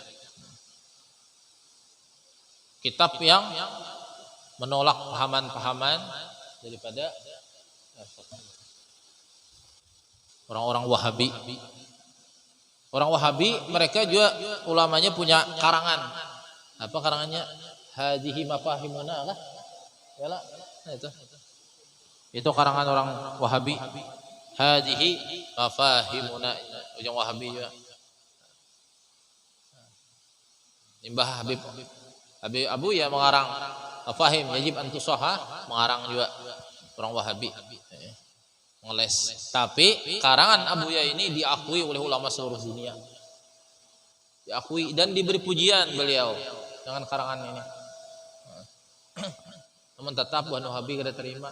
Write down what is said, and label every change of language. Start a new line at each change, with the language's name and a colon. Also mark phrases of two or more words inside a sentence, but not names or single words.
Indonesian: Kitab yang menolak pahaman-pahaman daripada orang-orang Wahabi. Orang Wahabi mereka juga ulamanya punya karangan. Apa karangannya? Hadihi mafahimuna lah. Yalah, nah itu. Itu karangan orang Wahabi. Hadihi mafahimuna, yang Wahabi juga. Mbah Habib Abuya mengarang mafahim yajib an tusahhah, mengarang juga orang Wahabi. Ngeles. Tapi karangan Abuya ini diakui oleh ulama seluruh dunia. Diakui dan diberi pujian beliau dengan karangan ini. Namun tetap bukan Wahabi kada terima.